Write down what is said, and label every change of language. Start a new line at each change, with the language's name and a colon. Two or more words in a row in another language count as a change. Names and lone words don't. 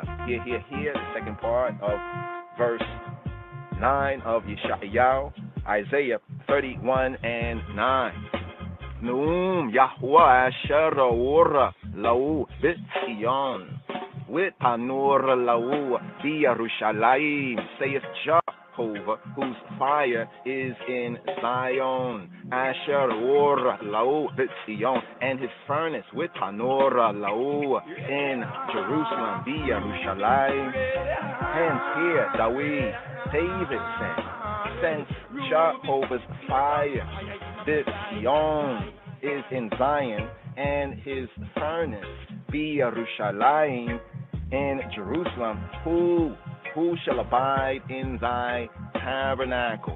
English: Here, the second part of verse 9 of Yeshayahu, Isaiah 31 and 9.
Hebrew: נאם יהוה אשר אור לו בציון ותנור לו בירושלים,
English: saith Jehovah, whose fire is in Zion.
Hebrew: אשר אור לו בציון,
English: and his furnace
Hebrew: ותנור לו
English: in Jerusalem, b'Yerushalayim. Hence here David since Jehovah's fire, Zion, is in Zion, and his furnace be Yerushalayim in Jerusalem, who shall abide in thy tabernacle?